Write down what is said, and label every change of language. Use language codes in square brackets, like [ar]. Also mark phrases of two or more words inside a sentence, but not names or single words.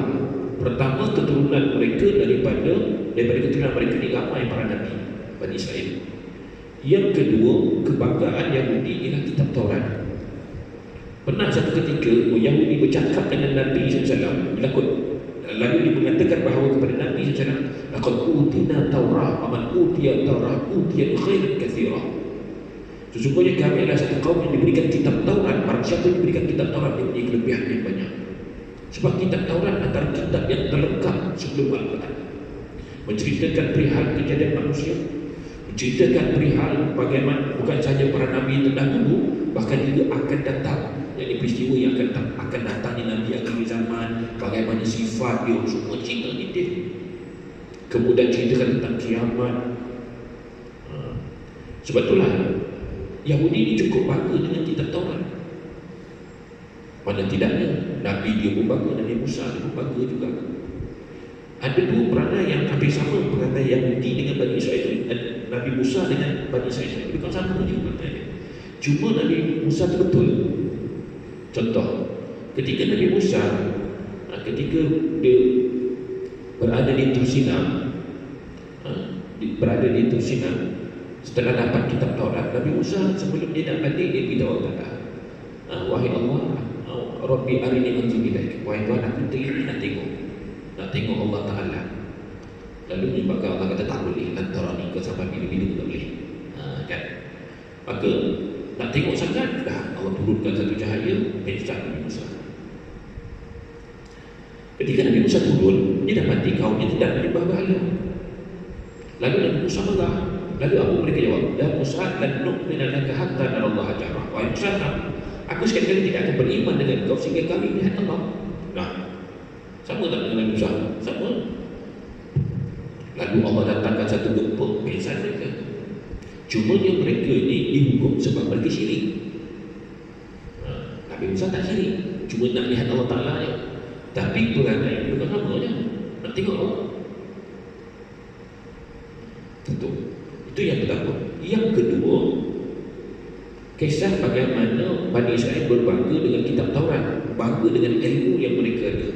[ms] Pertama, keturunan mereka daripada keturunan mereka ini ramai para Nabi Bani Israel. Yang kedua, kebanggaan Yahudi ialah kitab Taurat. Pernah satu ketika Yahudi bercakap dengan Nabi SAW, lalu dia mengatakan bahawa kepada Nabi SAW, [ar] لقد أوتينا التوراة، أمن أوتي التوراة، أوتي خيرا كثيرا. [ms] Sesungguhnya kami adalah satu kaum yang diberikan kitab Taurat. Barang siapa yang diberikan kitab Taurat, dia mempunyai kelebihan yang banyak. Sebab kitab Taurat antara kitab yang terlengkap sebelum Al-Quran, menceritakan perihal kejadian manusia, menceritakan perihal bagaimana bukan sahaja para Nabi yang terdahulu, bahkan juga akan datang, yakni peristiwa yang akan datang di Nabi akhir zaman, bagaimana sifat dia, semua cerita detail. Kemudian ceritakan tentang kiamat. Sebab itulah Yahudi ini cukup bangga dengan kitab Taurat. Mana tidaknya Nabi dia pun bangga, Nabi Musa dia pun bangga juga. Ada dua perangai yang hampir sama, perangai Yahudi dengan Bani Israel, Nabi Musa dengan Bani Israel. Bukan sama juga perangai. Cuma Nabi Musa itu betul. Contoh, ketika Nabi Musa ketika dia berada di Tursina, setelah dapat kitab Taurat, Nabi Musa sebelum dia nak balik, dia beritahu Allah, wahai Allah, [ar] رب أرني أنظر إليك, [ms] wahai Tuhan, aku nak tengok Allah Ta'ala. Lalu maka Allah kata tak boleh, lantaran ni kau sampai bila-bila tak boleh, kan? Maka nak tengok sangat, dah Allah turunkan satu cahaya pencahaya Nabi Musa. Ketika Nabi Musa turun, dia dapati kaumnya tidak menyembah berhala. Lalu Nabi Musa marah. Lalu apa mereka jawab? [ar] يا موسى، لن نؤمن لك حتى نرى الله جهرة. [ms] Wahai Musa, aku sekali-kali tidak akan beriman dengan kau sehingga kami melihat Allah. Nah, sama tak dengan Nabi Musa? Sama. Lalu Allah datangkan satu gempa, pingsan mereka. Cuma mereka ini dihukum sebab mereka syirik. Nabi Musa tak syirik, cuma nak lihat Allah Ta'ala je. Tapi perangai bukan sama je, nak tengok Allah. Tentu. Itu yang pertama. Yang kedua, kisah bagaimana Bani Israel berbangga dengan kitab Taurat, bangga dengan ilmu yang mereka ada.